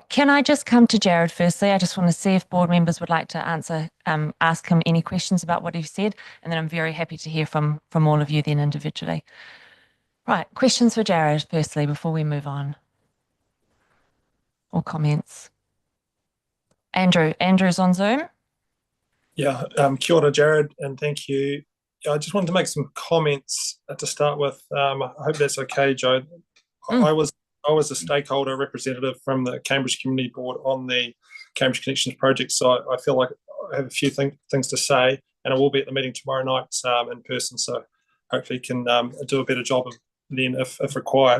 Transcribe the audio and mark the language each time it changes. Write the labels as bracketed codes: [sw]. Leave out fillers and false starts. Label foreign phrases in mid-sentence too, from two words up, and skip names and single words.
[en] Can I just come to Jared firstly? I just want to see if board members would like to ask him any questions about what he said, and then I'm very happy to hear from all of you then individually. Right, questions for Jared firstly before we move on. Or comments. Andrew's on Zoom. Yeah, [mi] kia ora, Jared, [en] and thank you. I just wanted to make some comments to start with. I hope that's okay, Joe. I was a stakeholder representative from the Cambridge Community Board on the Cambridge Connections project, so I feel like I have a few things to say, and I will be at the meeting tomorrow night in person, so hopefully can do a better job of then if required.